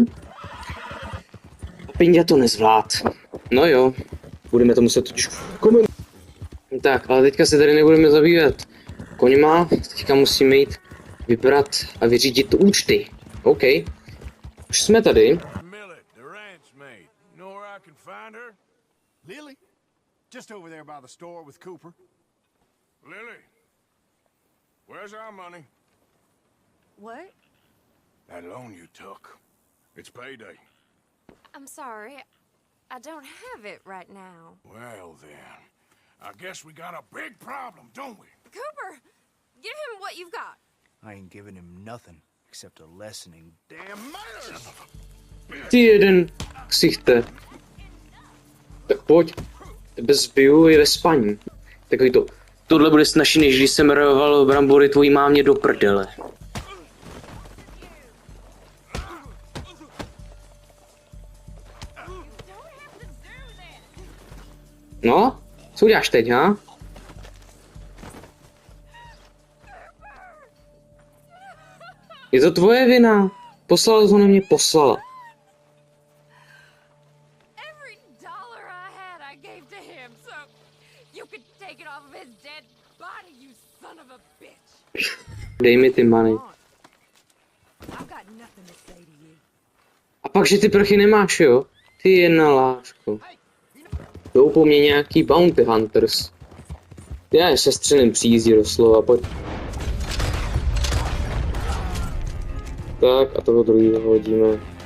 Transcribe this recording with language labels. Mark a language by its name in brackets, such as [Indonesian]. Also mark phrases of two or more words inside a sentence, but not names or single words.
[Czech] Pindia to nezvlád. No jo, budeme to muset totiž komentovat. Tak, ale teďka se tady nebudeme zabývat koňma, teďka musíme jít vybrat a vyřídit účty. OK. Už jsme tady. [English] Millet, the ranch maid. Know where I can find her? Lily? Just over there by the store with Cooper. Lily, where's our money? What? That loan you took. It's payday. I'm sorry. I don't have it right now. Well then, I guess we got a big problem, don't we? Cooper, give him what you've got. I ain't giving him nothing except a lessening damn manners. [Czech] Ty jeden ksichte. Tak pojď. Tebe zbiju i ve spaní. Takový to. Tohle bude snažší, než když jsem roval brambory tvojí mámě do prdele. No? Co uděláš teď, ha? Je to tvoje vina. Poslala to na mě, poslala. [English] Every dollar I had, I gave to him, so you could take it off of his dead body, you son of a bitch. [Czech] Dej mi ty money. [English] I've got nothing to say to you. [Czech] A pak, že ty prachy nemáš, jo? Ty jedna láško. Jdou po mně nějaký [English] bounty hunters. [Czech] Já je sestřelím příjízdí doslova, pojď. Tak a toho druhého hodíme.